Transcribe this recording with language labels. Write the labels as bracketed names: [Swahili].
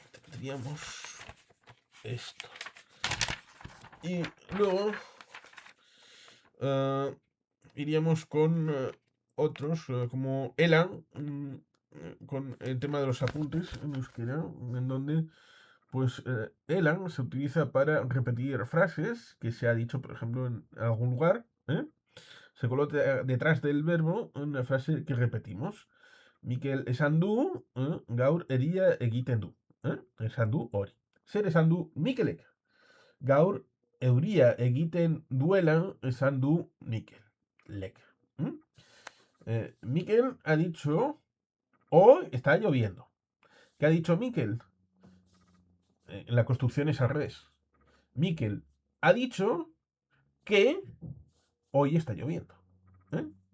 [Spanish] Tendríamos esto. Y luego iríamos con otros, como Elan, con el tema de los apuntes en euskera, en donde pues Elan se utiliza para repetir frases que se ha dicho, por ejemplo, en algún lugar. Se coloca detrás del verbo una frase que repetimos. [Basque] Mikel esan du, gaur eria egiten du. Esan du hori. Zer esan du Mikelek? Gaur euria egiten duela esan du Mikel. Lek. [Spanish] Mikel ha dicho, hoy está lloviendo. ¿Qué ha dicho Mikel? La construcción es al revés. Mikel ha dicho que hoy está lloviendo. ¿eh?